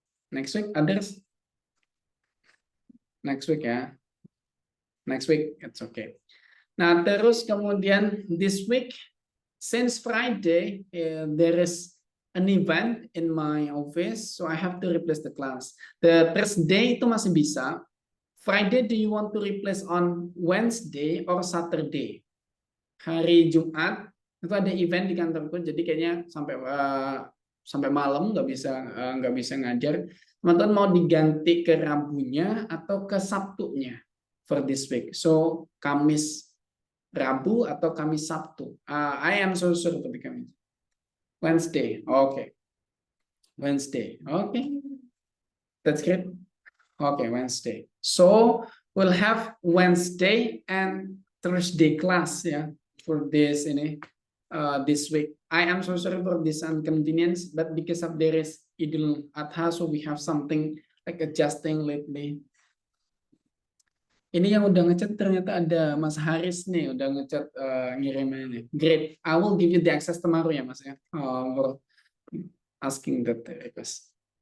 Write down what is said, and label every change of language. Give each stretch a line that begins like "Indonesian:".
English: Next week, others? Next week ya. Next week, it's okay. Nah,
Indonesian: terus kemudian
English: this week, since Friday, there is an event in my office, so I have to replace the class.
Indonesian: The Thursday itu masih bisa.
English: Friday, do you want to replace on Wednesday or Saturday?
Indonesian: Hari Jumat itu ada event di kantorku, jadi kayaknya sampai malam nggak bisa ngajar. Teman-teman mau diganti ke Rabunya atau ke Sabtunya
English: for this week?
Indonesian: So Kamis Rabu atau Kamis Sabtu?
English: I am so sure for the Kamis. Wednesday, okay. Wednesday, okay. That's great. Okay, Wednesday. So we'll have Wednesday and Thursday class for this this week. I am so sorry for this inconvenience, but because of there is Idul Adha, so we have something like adjusting lately.
Indonesian: Ini yang udah ngechat ternyata ada Mas Haris nih, udah ngechat ngirimnya nih.
English: Great, I will give you the access tomorrow ya Mas ya, for asking that request.